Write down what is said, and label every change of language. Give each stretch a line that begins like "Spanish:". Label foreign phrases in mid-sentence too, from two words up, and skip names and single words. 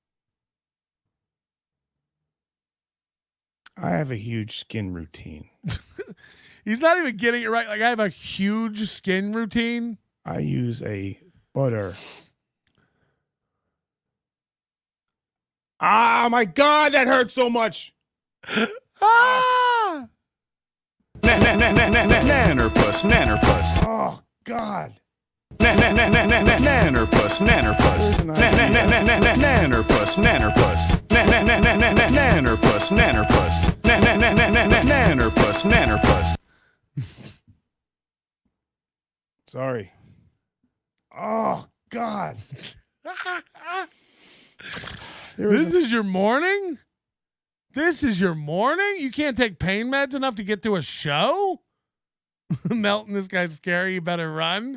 English: I have a huge skin routine. He's not even getting it right. Like, I have a huge skin routine. I use a butter. Ah, my God, that hurts so much. Ah! Nannerpuss, nannerpuss. Oh, God. Nannerpuss, nannerpuss. Nannerpuss, nannerpuss. Nannerpuss, nannerpuss. Nannerpuss, nannerpuss. Sorry. Oh, God. This is your morning? This is your morning? You can't take pain meds enough to get to a show? Melton, this guy's scary. You better run.